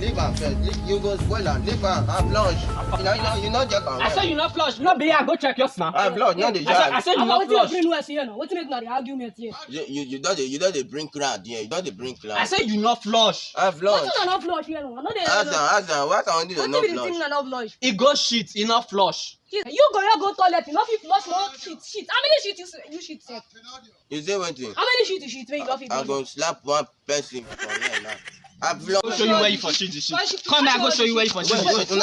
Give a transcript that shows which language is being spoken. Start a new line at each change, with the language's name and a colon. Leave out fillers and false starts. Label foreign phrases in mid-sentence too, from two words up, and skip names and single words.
Nigerian Pidgin: Leave am first. You go spoil am. Leave am. I flush. You know check am. I said you not flush. No be here. Go check your snap. I flush. Not the I said you not flush. What make na the argument here? You don't dey bring crowd here. You don't dey bring crowd. I said you not flush. I flush. What not flush here no? I know they. Ask am. Why can't you What not be the thing flush? na not flush? He go shit. He not flush. You go toilet. You no fit flush more shit. How many shit you shit sef? You say one thing. How many shit you shit when you no fit I flush? go slap one person for here now. I flush. Go show you where you for shit the shit. Come here. I go show you where you for shit the Wait, shit.